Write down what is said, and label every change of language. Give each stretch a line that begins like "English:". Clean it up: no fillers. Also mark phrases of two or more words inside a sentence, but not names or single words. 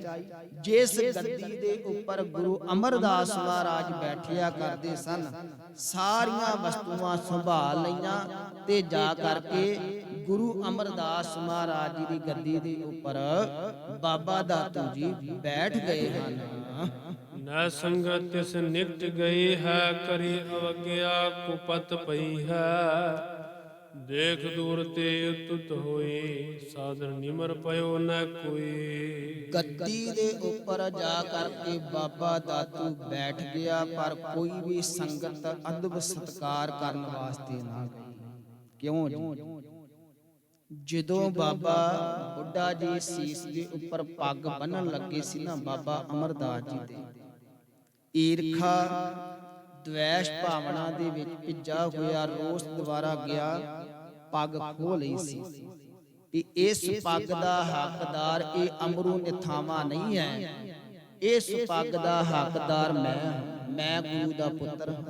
Punjabi: ਜਿਸ ਗੱਦੀ ਦੇ ਉੱਪਰ ਗੁਰੂ ਅਮਰਦਾਸ ਮਹਾਰਾਜ ਬੈਠਿਆ ਕਰਦੇ ਸਨ, ਸਾਰੀਆਂ ਵਸਤੂਆਂ ਸੰਭਾਲ ਲਈਆਂ ਤੇ ਜਾ ਕਰਕੇ ਗੁਰੂ ਅਮਰਦਾਸ ਮਹਾਰਾਜ ਜੀ ਦੀ ਗੱਦੀ ਦੇ ਉੱਪਰ ਬਾਬਾ ਦਾਤੂ ਜੀ ਬੈਠ ਗਏ ਹਨ।
Hindi: न संगत तिस निकट गई है, करी अवज्ञा कुपत पई है। देख दूर ते तुत होई, साधन निमर पयो न कोई।
Punjabi: ਗੱਦੀ ਦੇ ਉੱਪਰ ਜਾ ਕਰਕੇ ਬਾਬਾ ਦਾਤੂ ਬੈਠ ਗਿਆ, ਪਰ ਕੋਈ ਵੀ ਸੰਗਤ ਅਦਬ ਸਤਕਾਰ ਕਰਨ ਵਾਸਤੇ ਨਾ ਗਈ। ਕਿਉਂ ਜੀ? ਜਦੋਂ ਬਾਬਾ ਬੁੱਢਾ ਜੀ ਸੀਸ ਦੇ ਉੱਪਰ ਪੱਗ ਬੰਨਣ ਲੱਗੇ ਸੀ ਨਾ, ਬਾਬਾ ਅਮਰਦਾਸ ਜੀ ਦੇ ਈਰਖਾ ਦ્વੈਸ਼ ਭਾਵਨਾ ਦੇ ਵਿੱਚ ਭਿੱਜਾ ਹੋਇਆ ਰੋਸ ਦੁਆਰਾ ਗਿਆ, ਪੱਗ ਖੋਹ ਲਈ ਸੀ ਕਿ ਇਸ ਪੱਗ ਦਾ ਹੱਕਦਾਰ ਇਹ ਅਮਰੂ ਨਿਥਾਵਾਂ ਨਹੀਂ ਹੈ, ਇਸ ਪੱਗ ਦਾ ਹੱਕਦਾਰ ਮੈਂ ਗੁਰੂ ਦਾ ਪੁੱਤਰ ਹਾਂ।